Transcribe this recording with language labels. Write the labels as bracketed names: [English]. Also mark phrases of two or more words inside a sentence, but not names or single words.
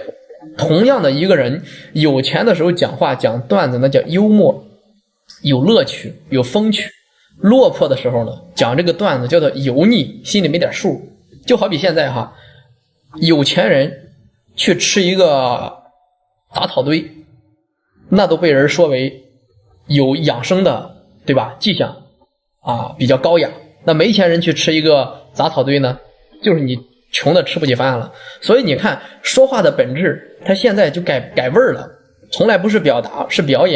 [Chinese] 同樣的一個人，有錢的時候講話講段子那叫幽默，有樂趣有風趣，落魄的時候呢講這個段子叫做油膩，心裡沒點數。就好比現在有錢人去吃一個杂草堆，那都被人说為有養生的對吧迹象比較高雅。那没錢人去吃一個雜草堆呢，就是你窮的吃不起飯了。所以你看說話的本質，他現在就改味兒了，從來不是表達是表演。